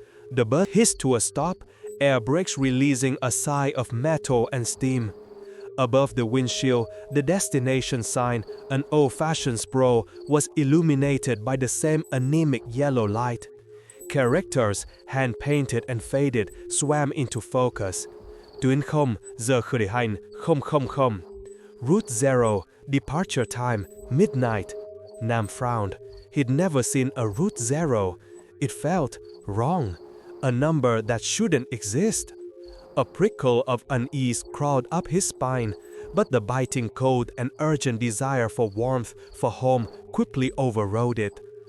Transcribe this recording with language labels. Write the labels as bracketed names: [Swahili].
[English] The bus hissed to a stop, air brakes releasing a sigh of metal and steam. Above the windshield, the destination sign, an old-fashioned sprawl, was illuminated by the same anemic yellow light. Characters, hand-painted and faded, swam into focus. [Vietnamese] Tuyến không, giờ khởi hành, 000. [English] Route 0, departure time, midnight. Nam frowned. He'd never seen a Route 0. It felt wrong, a number that shouldn't exist. A prickle of unease crawled up his spine, but the biting cold and urgent desire for warmth, for home, quickly overrode it.